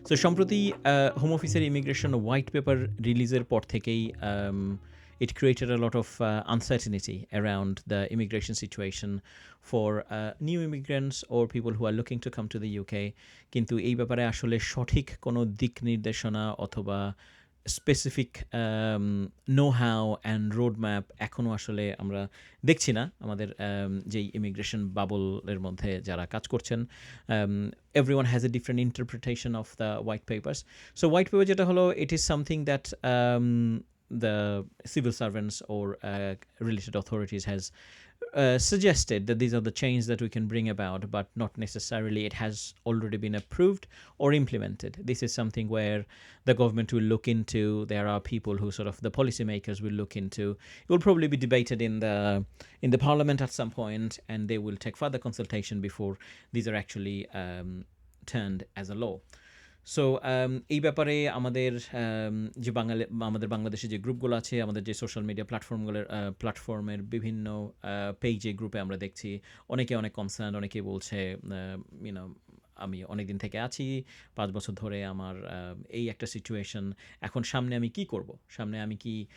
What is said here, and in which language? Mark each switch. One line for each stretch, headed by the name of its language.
Bangla: So সম্প্রতি home অফিসের immigration white paper রিলিজের পর থেকেই
English: it created a lot of uncertainty around the immigration situation for new immigrants or people who are looking to come to the UK.
Bangla: কিন্তু এই ব্যাপারে আসলে সঠিক কোনো দিক নির্দেশনা অথবা
English: specific know how and road map
Bangla: এখনও আসলে আমরা দেখছি না আমাদের যেই ইমিগ্রেশন বাবলের মধ্যে যারা কাজ করছেন।
English: everyone has a different interpretation of the white papers. So white paper
Bangla: যেটা হলো,
English: it is something that the civil servants or related authorities has suggested that these are the changes that we can bring about, but not necessarily it has already been approved or implemented. This is something where the government will look into. There are people who sort of the policymakers will look into. It will probably be debated in the parliament at some point, and they will take further consultation before these are actually turned as a law.
Bangla: So এই ব্যাপারে আমাদের যে আমাদের বাংলাদেশে যে গ্রুপগুলো আছে, আমাদের যে সোশ্যাল মিডিয়া প্ল্যাটফর্মের বিভিন্ন পেজে গ্রুপে আমরা দেখছি অনেকে অনেক কনসার্ন, অনেকে বলছে ইউনো আমি অনেক দিন থেকে আছি, 5 বছর ধরে আমার এই একটা সিচুয়েশন, এখন সামনে আমি কি করব, সামনে আমি কি